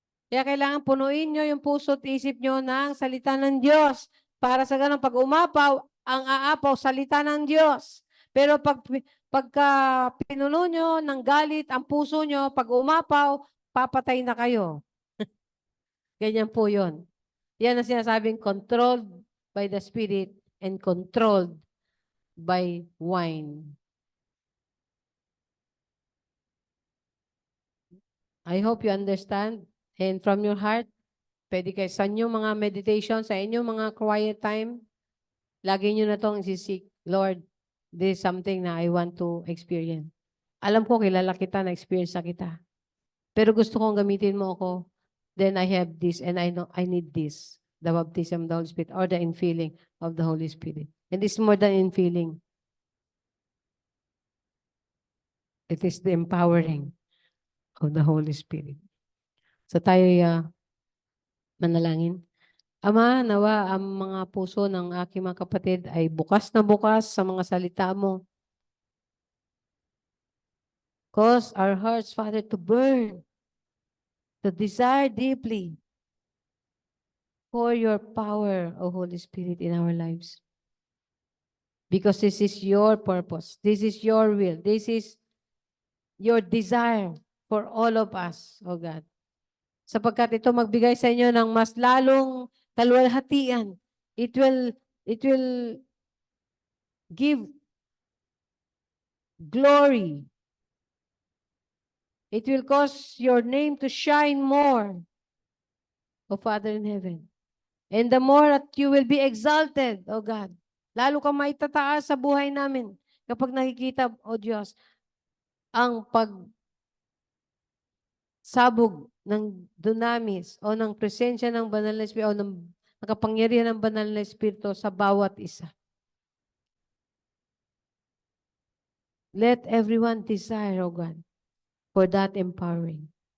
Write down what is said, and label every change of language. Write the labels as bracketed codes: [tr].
[tl] Kaya kailangan punuin nyo yung puso't isip nyo ng salita ng Diyos. Para sa ganun, pag umapaw, ang aapaw, salita ng Diyos. Pero pagka pinuno nyo ng galit ang puso nyo, pag umapaw, papatay na kayo. Ganyan po yun. Yan ang sinasabing [en] controlled by the Spirit and controlled by wine. I hope you understand. And from your heart, [tl] pwede kayo sa inyong mga meditation, sa inyong mga quiet time, lagi nyo na itong isisik. [en] Lord, this is something na I want to experience. [tl] Alam ko, kilala kita, na-experience na kita. Pero gusto kong gamitin mo ako. [en] Then I have this and I know I need this. The baptism of the Holy Spirit or the infilling of the Holy Spirit. And it's more than infilling. It is the empowering of the Holy Spirit. [tl] So tayo manalangin. Ama, nawa ang mga puso ng aking mga kapatid ay bukas na bukas sa mga salita mo. [en] Cause our hearts, Father, to burn, to desire deeply for your power, O Holy Spirit, in our lives. Because this is your purpose. This is your will. This is your desire for all of us, O God. [tl] Sapagkat ito magbigay sa inyo ng mas lalong kaluwalhatian. [en] It will give glory. It will cause your name to shine more, O Father in heaven. And the more that you will be exalted, O God. [tl] Lalo kang maitataas sa buhay namin kapag nakikita, O Diyos, ang pagsabog ng dunamis o ng presensya ng banal na Espiritu o ng kapangyarihan ng banal na Espiritu sa bawat isa. [en] Let everyone desire, O God, for that empowering.